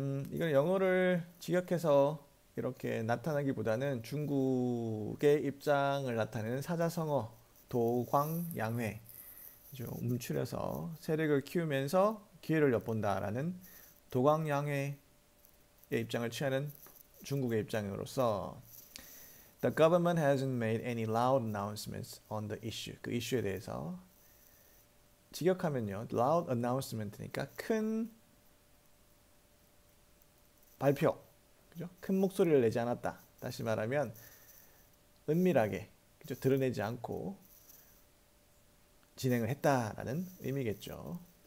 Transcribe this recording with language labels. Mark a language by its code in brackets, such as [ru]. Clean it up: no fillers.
[ko] 이걸 영어를 직역해서 이렇게 나타나기보다는 중국의 입장을 나타내는 사자성어 도광양회, 움츠려서 세력을 키우면서 기회를 엿본다라는 도광양회의 입장을 취하는 중국의 입장으로서 [en] The government hasn't made any loud announcements on the issue. [ko] 그 이슈에 대해서 직역하면요, [en] loud announcement [ko] 니까 큰 발표, 그죠? 큰 목소리를 내지 않았다. 다시 말하면 은밀하게, 그죠? 드러내지 않고 진행을 했다라는 의미겠죠.